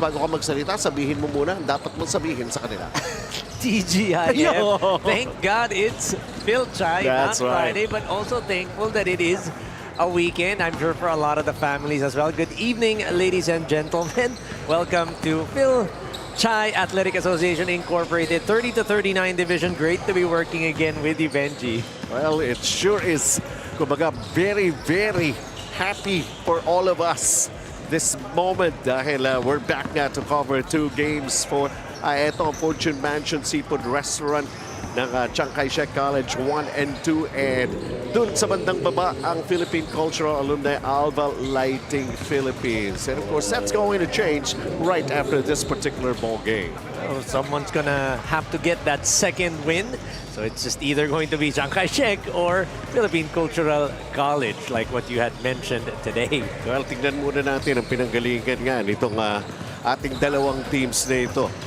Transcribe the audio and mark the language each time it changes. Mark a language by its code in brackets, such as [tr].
[tl] Bago ka magsalita, sabihin mo muna ang dapat mong sabihin sa kanila. [en] TGIF. Thank God it's Fil-Chi, not That's right. Friday, but also thankful that it is a weekend. I'm sure for a lot of the families as well. Good evening, ladies and gentlemen. Welcome to Fil-Chi Athletic Association Incorporated 30-39 division. Great to be working again with you, Benji. Well, it sure is, kumbaga, very, very happy for all of us this moment dahil we're back na to cover 2 games for ito ang Fortune Mansion Seafood Restaurant ng Chiang Kai-shek College 1 and 2, and [tl] dun sa bandang baba ang [en] Philippine Cultural Alumni ALVA Lighting Philippines. And of course, that's going to change right after this particular ball game. Oh, someone's gonna have to get that second win. So it's just either going to be Chiang Kai-shek or Philippine Cultural College, like what you had mentioned today. [tl] Well, tingnan muna natin ang pinanggalingan nga nitong ating dalawang teams na ito.